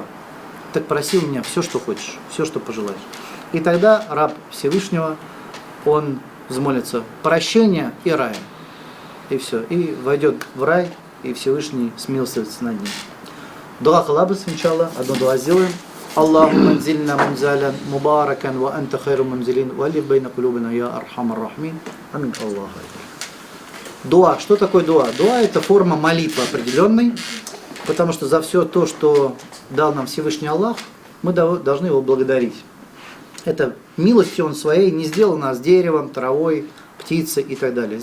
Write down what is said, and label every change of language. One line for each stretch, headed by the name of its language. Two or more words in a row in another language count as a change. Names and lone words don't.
Russian: Так проси у меня все, что хочешь, все, что пожелаешь». И тогда раб Всевышнего, он взмолится прощения и рая. И все. И войдет в рай, и Всевышний смилостивится над ним. Дуа халабас,
Arabic: إن شاء الله,
Russian: одно дуа сделаем.
Arabic: الله منزلنا منزلا مباركا وأنت خير المنزلين ولي بين قلوبنا يا أرحم الراحمين. آمين الله.
Russian: Дуа. Что такое дуа? Дуа — это форма молитвы определенной, потому что за все то, что дал нам Всевышний Аллах, мы должны его благодарить. Это милостью Он своей не сделал нас деревом, травой, птицей и так далее.